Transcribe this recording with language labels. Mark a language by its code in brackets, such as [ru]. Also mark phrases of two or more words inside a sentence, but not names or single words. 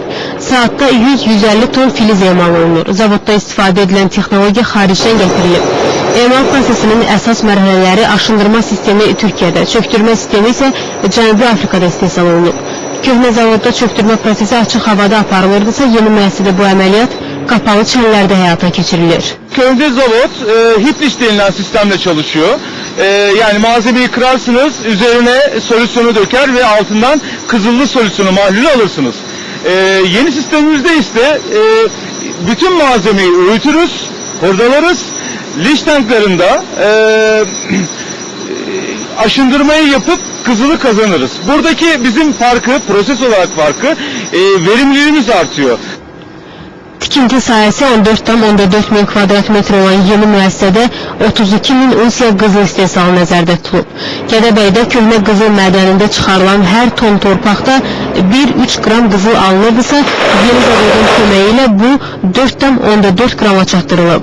[az] Saatda 100-150 ton filiz emal olunur. Zavodda istifadə edilən texnologiya xaricdən gətirilib. Emal prosesinin əsas mərhələləri aşındırma sistemi Türkiyədə, çöktürmə sistemi isə Cənubi Afrikada istehsal olunub. Köhnə zavodda çöktürmə prosesi açıq havada aparılırdısa, yeni müəssisədə bu əməliyyat kapalı çənlərdə həyata keçirilir. [tr] Köyde zavod HIPLIS denilen sistemle çalışıyor. Yani malzemeyi kırarsınız, üzerine solüsyonu döker ve altından kızıllı solüsyonu mahlulü alırsınız. Yeni sistemimizde ise bütün malzemeyi öğütürüz, hordalarız. Liş tanklarında aşındırmayı yapıp kızılı kazanırız. Buradaki bizim farkı, proses olarak farkı, verimliliğimiz artıyor. [az] Tikinti sayəsi 14,4 min kvadrat metr olan yeni müəssisədə 32 min unsiya qızıl istehsalı nəzərdə tutulub. Gədəbəydə köhnə qızıl mədənində çıxarılan hər ton torpaqda 1-3 qram qızıl alınırdısa, yeni zavodun köməyi ilə bu 4,4 qrama çatdırılıb.